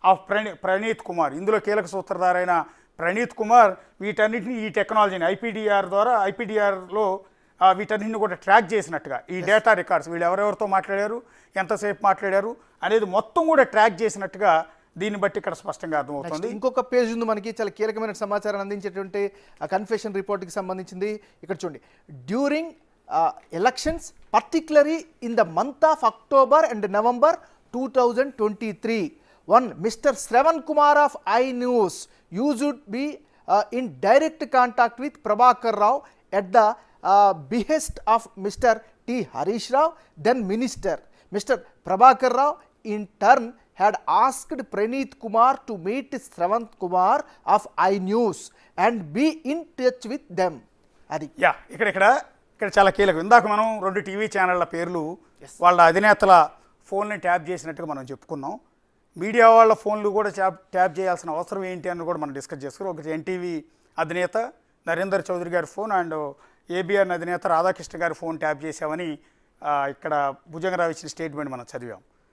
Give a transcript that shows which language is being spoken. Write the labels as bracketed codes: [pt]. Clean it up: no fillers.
[te] Of Praneeth Kumar, ఇందులో కీలక సూత్రధారైన ప్రణీత్ కుమార్ వీటన్నిటిని ఈ టెక్నాలజీని ఐపీడీఆర్లో వీటన్నిటిని కూడా ట్రాక్ చేసినట్టుగా ఈ డేటా రికార్డ్స్ వీళ్ళు ఎవరెవరితో మాట్లాడారు, ఎంతసేపు మాట్లాడారు అనేది మొత్తం కూడా ట్రాక్ చేసినట్టుగా దీన్ని బట్టి ఇక్కడ స్పష్టంగా అర్థమవుతుంది. ఇంకొక పేజ్ ఉంది మనకి, చాలా కీలకమైన సమాచారాన్ని అందించేటువంటి కన్ఫెషన్ రిపోర్ట్కి సంబంధించింది. ఇక్కడ చూడండి, [en] During elections particularly in the month of October and November 2023, one Mr. Shravan Kumar of iNews used to be in direct contact with Prabhakar Rao at the behest of Mr. T. Harish Rao, then Minister. Mr. Prabhakar Rao in turn had asked Praneeth Kumar to meet Shravan Kumar of iNews and be in touch with them. [te] అది ఇక్కడ చాలా కీలకం. ఇందాక మనం 2 TV ఛానళ్ళ పేర్లు వాళ్ళ అధినేతల ఫోన్ని tap చేసినట్టుగా మనం చెప్పుకున్నాం. మీడియా వాళ్ళ ఫోన్లు కూడా ట్యాప్ చేయాల్సిన అవసరం ఏంటి అని కూడా మనం డిస్కస్ చేసుకున్నాం. ఒకటి ఎన్టీవీ అధినేత నరేందర్ చౌదరి గారి ఫోన్ అండ్ ఏబిఎన్ అధినేత రాధాకృష్ణ గారి ఫోన్ ట్యాప్ చేసామని ఇక్కడ భుజంగరావు ఇచ్చిన స్టేట్మెంట్ మనం చదివాం.